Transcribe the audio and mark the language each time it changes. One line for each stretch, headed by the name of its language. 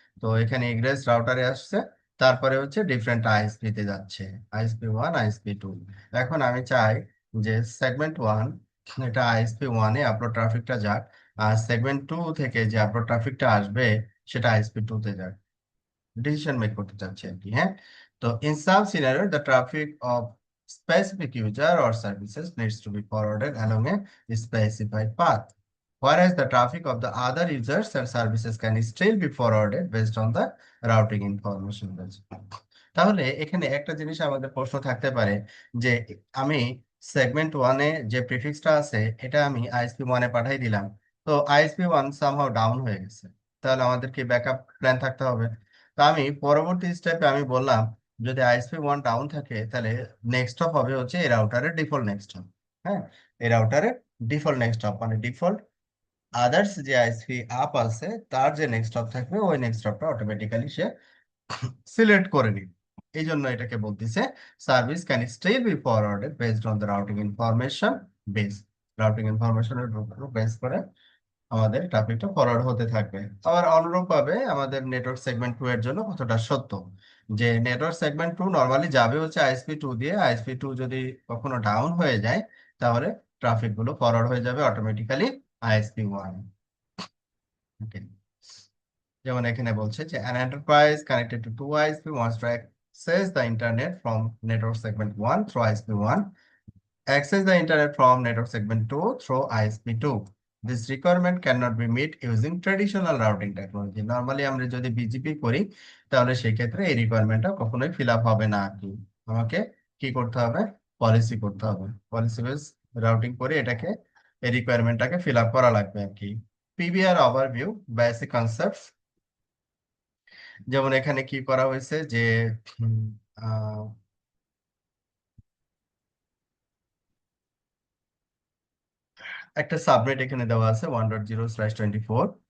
Bangla: তো এখানে ইগ্রেস রাউটারে আসছে, তারপরে হচ্ছে ডিফারেন্ট আইএসপি তে যাচ্ছে, ISP1 ISP2। এখন আমি চাই যে সেগমেন্ট 1, এটা ISP1 এ আপলোড ট্রাফিকটা যাক, আর সেগমেন্ট 2 থেকে যে আপলোড ট্রাফিকটা আসবে সেটা ISP2 তে যাক, ডিসিশন মেক করতে চাচ্ছি আর কি, হ্যাঁ।
English: তো in some scenario the traffic of specific user or services needs to be forwarded along a specified path, whereas the traffic of the other users and services can still be forwarded based on the routing information.
Bangla: তাহলে এখানে একটা জিনিস আমাদের প্রশ্ন থাকতে পারে যে আমি সেগমেন্ট 1-এ যে প্রিফিক্সটা আছে এটা আমি ISP1-এ পাঠাই দিলাম, তো ISP1 সামহাও ডাউন হয়ে গেছে, তাহলে আমাদের কি ব্যাকআপ প্ল্যান থাকতে হবে। তো আমি পরবর্তী স্টেপে আমি বললাম যদি ISP1 ডাউন থাকে তাহলে নেক্সট হপ হবে হচ্ছে এই রাউটারের ডিফল্ট নেক্সট হপ, হ্যাঁ। এই রাউটারের ডিফল্ট নেক্সট হপ মানে ডিফল্ট আদার্স যে আইএসপি আপ আছে তার যে নেক্সট হপ থাকবে ওই নেক্সট হপটা অটোমেটিক্যালি সে সিলেক্ট করে নিবে। এই জন্য এটাকে বলতেছে
English: service can still be forwarded based on the routing information base,
Bangla: routing ইনফরমেশনের উপর বেস করে আমাদের ট্রাফিকটা ফরওয়ার্ড হতে থাকবে। আবার অনুরূপভাবে আমাদের নেটওয়ার্ক সেগমেন্ট 2 এর জন্য কতটা সত্য, যে নেটওয়ার্ক সেগমেন্ট 2 নরমালি যাবে হচ্ছে ISP2 দিয়ে, ISP2 যদি কখনো ডাউন হয়ে যায় তাহলে ট্রাফিক গুলো ফরওয়ার্ড হয়ে যাবে অটোমেটিক্যালি ISP1। ওকে, যেমন এখানে বলছে যে
English: an enterprise connected to two ISP wants to access the internet from network segment 1 through ISP1, access the internet from network segment 2 through ISP2. This requirement cannot be met using traditional routing technology.
Bangla: Normally আমরা যদি BGP করি তাহলে সেই ক্ষেত্রে এই রিকোয়ারমেন্টটা কখনোই fill up হবে না আর কি। আমাকে কি করতে হবে, পলিসি করতে হবে, পলিসি বেস রাউটিং করে এটাকে এই রিকোয়ারমেন্টটাকে ফিল আপ করা লাগবে আর কি। PBR overview, basic concepts. যেমন এখানে কি করা হয়েছে যে উম, আহ, একটা সাবনেট এখানে দেওয়া আছে 1.0/24।